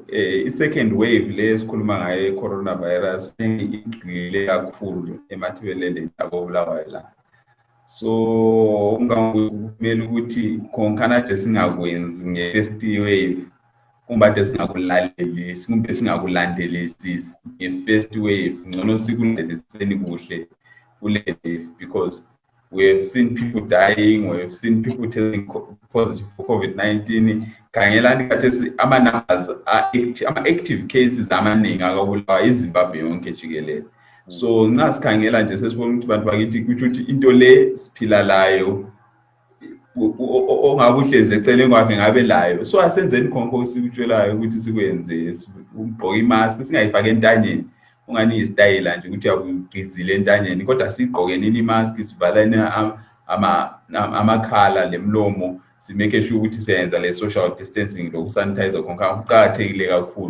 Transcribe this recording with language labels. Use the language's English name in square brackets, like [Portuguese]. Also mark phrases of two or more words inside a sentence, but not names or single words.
[North Ndebele] I-second wave le esikhuluma ngayo coronavirus igxile kakhulu eMatabeleland akobulawayo la. So ungamele ukuthi konke kade singakwenzi nge- [English] first wave [North Ndebele] kumbe singakulandelisisi nge- [English] first wave [North Ndebele] ngcono sikulandeliseni kuhle kule wave, [English] because we have seen people dying, we have seen people testing positive for COVID-19. [North Ndebele] Khangelani kathesi ama-numbers ama- [English] active cases [North Ndebele] amaningi akabulawa iZimbabwe yonke jikelele. So nxa sikhangela nje sesibona ukuthi bantu bakithi ukuthi into le siphila layo ongabuhlezi eceleni kwakhe ngabe layo, so asenzeni khonke sikutshelayo ukuthi sikwenze, ugqoka imask singayifaki entanyeni ungani istyle nje ukuthi uyabugqizile entanyeni, kodwa sigqokenini imask sivalane amakhala lemlomo, simeke sure ukuthi siyenza le [English] social distancing [North Ndebele] lokusanitize konke kuqhakathekile kakhulu.